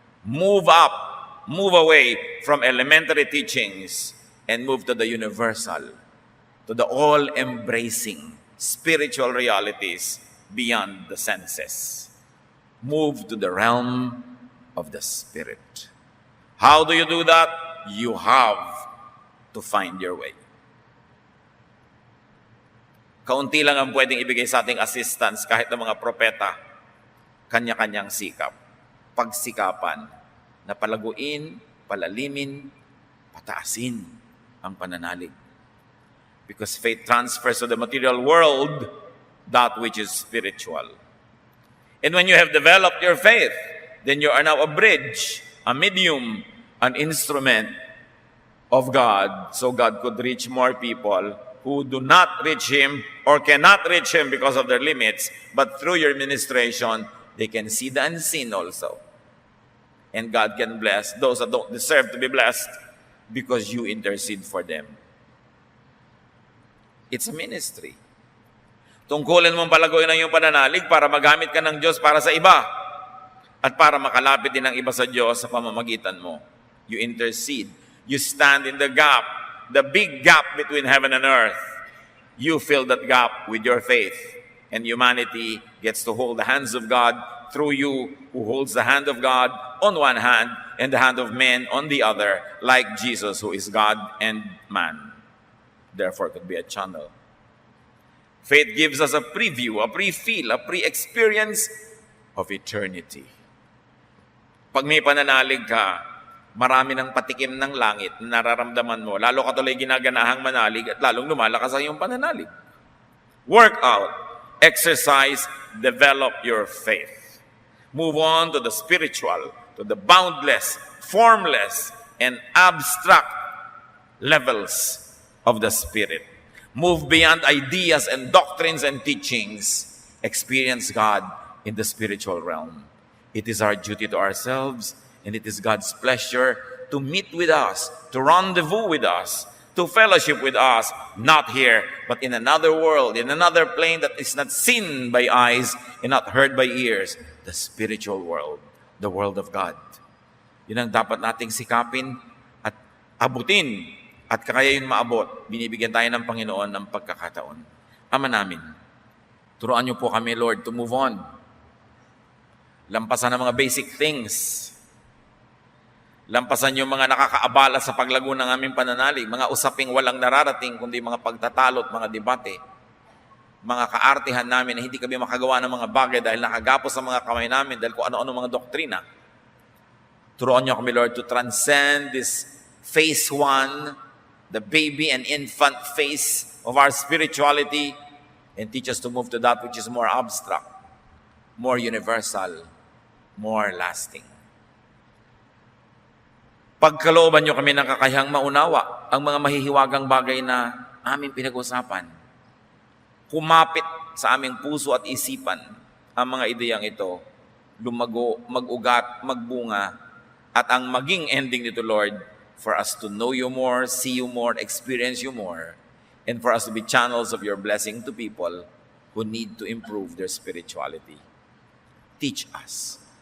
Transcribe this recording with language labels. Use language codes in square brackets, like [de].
[en] Move up, move away from elementary teachings, and move to the universal, to the all-embracing spiritual realities beyond the senses. Move to the realm of the Spirit. How do you do that? You have to find your way. [tl] Kaunti lang ang pwedeng ibigay sa ating assistance kahit ng mga propeta, kanya-kanyang sikap. Pagsikapan na palaguin, palalimin, pataasin ang pananalig. [en] Because faith transfers to the material world that which is spiritual. And when you have developed your faith, then you are now a bridge, a medium, an instrument of God, so God could reach more people who do not reach Him or cannot reach Him because of their limits, but through your ministration, they can see the unseen also. And God can bless those that don't deserve to be blessed because you intercede for them. It's a ministry. [tl] Tungkulin mong palaguin ang iyong pananalig para magamit ka ng Diyos para sa iba at para makalapit din ang iba sa Diyos sa pamamagitan mo. [en] You intercede. You stand in the gap the big gap between heaven and earth, you fill that gap with your faith. And humanity gets to hold the hands of God through you, who holds the hand of God on one hand and the hand of man on the other, like Jesus, who is God and man. Therefore, it could be a channel. Faith gives us a preview, a pre-feel, a pre-experience of eternity. [tl] Pag may pananalig ka, marami ng patikim ng langit na nararamdaman mo. Lalo ka tuloy ginaganahang manalig at lalong lumalakas ang iyong pananalig. [en] Work out, exercise, develop your faith. Move on to the spiritual, to the boundless, formless, and abstract levels of the Spirit. Move beyond ideas and doctrines and teachings. Experience God in the spiritual realm. It is our duty to ourselves, and it is God's pleasure to meet with us, to rendezvous with us, to fellowship with us, not here, but in another world, in another plane that is not seen by eyes and not heard by ears, the spiritual world, the world of God. [tl] Yun ang dapat nating sikapin at abutin. At kaya yun maabot, binibigyan tayo ng Panginoon ng pagkakataon. Ama namin, turuan niyo po kami, Lord, [en] to move on. [tl] Lampasan ang mga [en] basic things. [tl] Lampasan yung mga nakakaabala sa paglago ng aming pananalig, mga usaping walang nararating, kundi mga pagtatalot, mga debate, mga kaartihan namin na hindi kami makagawa ng mga bagay dahil nakagapos sa mga kamay namin dahil kung ano-ano mga doktrina. Turuan niyo kami, [en] Lord, to transcend this phase 1, the baby and infant phase of our spirituality, and teach us to move to that which is more abstract, more universal, more lasting. [tl] Pagkalooban niyo kami ng kakayahang maunawa ang mga mahihiwagang bagay na aming pinag-usapan. Kumapit sa aming puso at isipan ang mga ideyang ito, lumago, mag-ugat, magbunga, at ang maging ending nito, [en] Lord, for us to know you more, see you more, experience you more, and for us to be channels of your blessing to people who need to improve their spirituality. Teach us.